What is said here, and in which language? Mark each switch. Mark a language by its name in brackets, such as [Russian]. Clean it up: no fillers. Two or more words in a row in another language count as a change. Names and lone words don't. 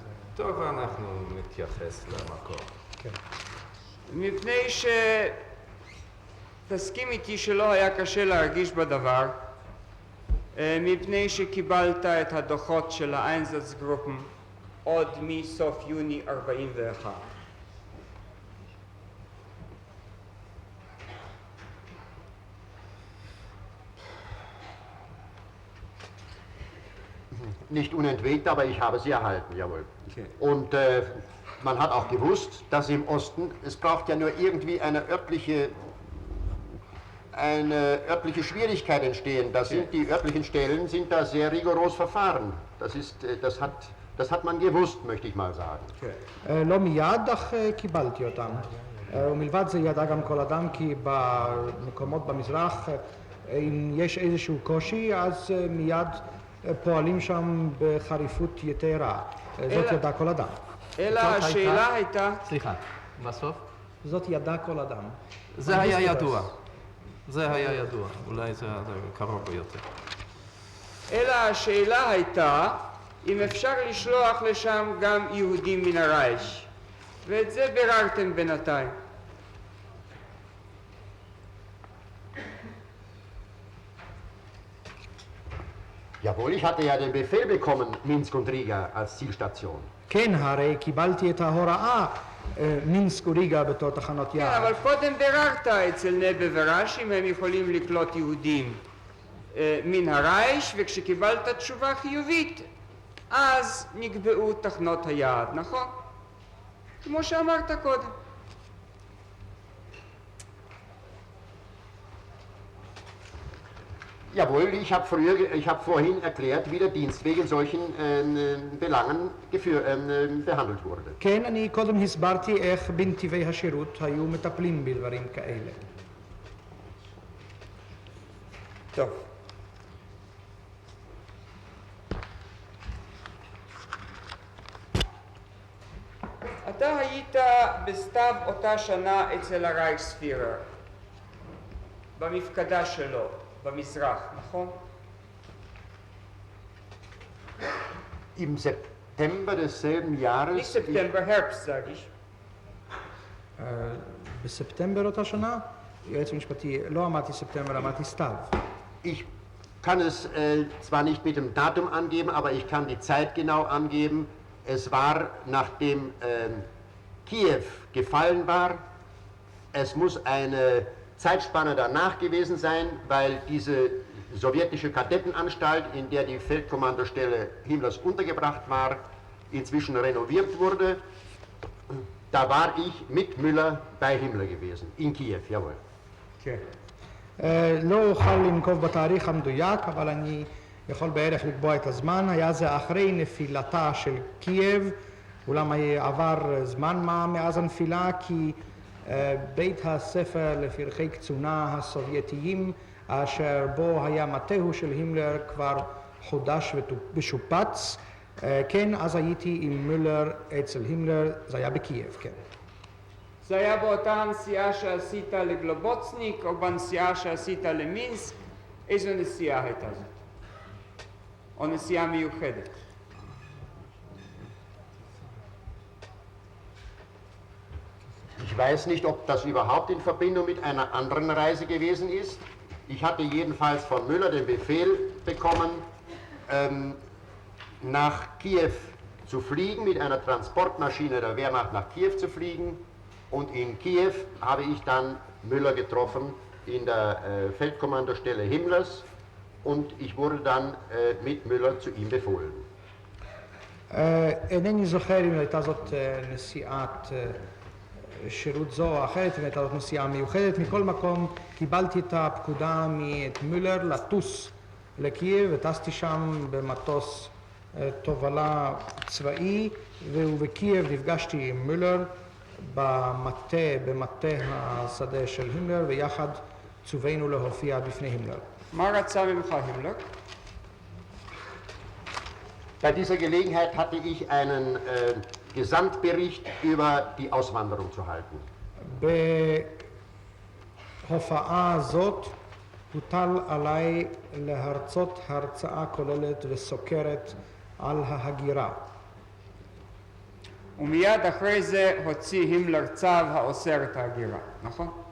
[Hebrew] טוב, אנחנו נתייחס למקור. כן. מפני תסכים איתי שלא היה קשה להרגיש בדבר, מפני שקיבלת את הדוחות של האיינזצגרופן עוד מסוף יוני 41. [German] Nicht unentwegt, aber ich habe sie erhalten, jawohl. Okay. Und man hat auch gewusst, dass im Osten, es braucht ja nur irgendwie eine örtliche Schwierigkeit entstehen. Da sind die örtlichen Stellen sind da sehr rigoros verfahren. Das hat man gewusst, möchte ich mal sagen. [Hebrew] לא מיד, אך קיבלתי אותם. ומלבד זה ידע גם כל אדם כי במקומות במזרח, אם יש איזשהו קושי, אז מיד פועלים שם בחריפות יתרה. זאת ידע כל אדם. אלא השאלה הייתה... סליחה, בסוף? זאת ידע כל אדם. זה היה ידוע. זה היה ידוע. אולי זה קרוב ביותר. אלא השאלה הייתה אם אפשר לשלוח לשם גם יהודים מן הרייך. ואת זה ביררתם בינתיים. [German] Jawohl, ich hatte ja den Befehl bekommen, Minsk und Riga als Zielstation. [Hebrew] כן, הרי קיבלתי את ההוראה מינסק וריגה בתור תחנות כן, יעד. אבל קודם ביררת אצל נבה ורש אם הם יכולים לקלוט יהודים מן הרייך, וכשקיבלת תשובה חיובית, אז נקבעו תחנות היעד, נכון? כמו שאמרת קודם. [German] Jawohl, ich habe vorhin erklärt, wie der Dienst wegen solchen Belangen behandelt wurde. [Hebrew] כן, אני קודם הסברתי איך בנתיבי השירות היו מטפלים בדברים כאלה. טוב. אתה היית בסתיו אותה שנה אצל הרייכספירר, במפקדה שלו, במזרח, נכון? [German] Im September desselben Jahres... Nicht September, Herbst, sage ich. [Hebrew] בספטמבר אותה שנה, יועץ המשפטי, לא אמרתי ספטמבר, אמרתי סתיו. [German] Ich kann es zwar nicht mit dem Datum angeben, aber ich kann die Zeit genau angeben. Es war, nachdem Kiew gefallen war, es muss eine Zeitspanne danach gewesen sein, weil diese sowjetische Kadettenanstalt, in der die Feldkommandostelle Himmlers untergebracht war, inzwischen renoviert wurde. Da war ich mit Müller bei Himmler gewesen, in Kiew, jawohl. [Hebrew] כן. לא אוכל לנקוב בתאריך המדויק, אבל אני יכול בערך לקבוע את הזמן. היה זה אחרי נפילתה של קייב, אולם עבר זמן מה מאז הנפילה, כי בית הספר לפרחי קצונה הסובייטיים, אשר בו היה מטהו של הימלר, כבר חודש ושופץ. כן, אז הייתי עם מולר אצל הימלר, זה היה בקייב, כן. זה היה באותה הנסיעה שעשית לגלובוצניק או בנסיעה שעשית למינסק? איזו נסיעה הייתה זאת? או נסיעה מיוחדת? [German] Ich weiß nicht, ob das überhaupt in Verbindung mit einer anderen Reise gewesen ist. Ich hatte jedenfalls von Müller den Befehl bekommen, nach Kiew zu fliegen, mit einer Transportmaschine der Wehrmacht nach Kiew zu fliegen. Und in Kiew habe ich dann Müller getroffen in der Feldkommandostelle Himmlers und ich wurde dann mit Müller zu ihm befohlen. [Hebrew] אינני זוכר אם הייתה זאת נסיעת שירות זו או אחרת, אם הייתה זאת נסיעה מיוחדת. מכל מקום קיבלתי את הפקודה מאת מולר לטוס לקייב, וטסתי שם במטוס תובלה צבאי, ובקייב נפגשתי עם מולר במטה השדה של הימלר, ויחד צווינו להופיע בפני הימלר. מה רצה ממך הימלר? [German] Bei dieser Gelegenheit hatte ich einen Gesamtbericht über die Auswanderung zu halten. [Hebrew] בהופעה הזאת הוטל עליי להרצות הרצאה כוללת וסוקרת על ההגירה. ומיד אחרי זה הוציא הימלר צו האוסר את ההגירה, נכון?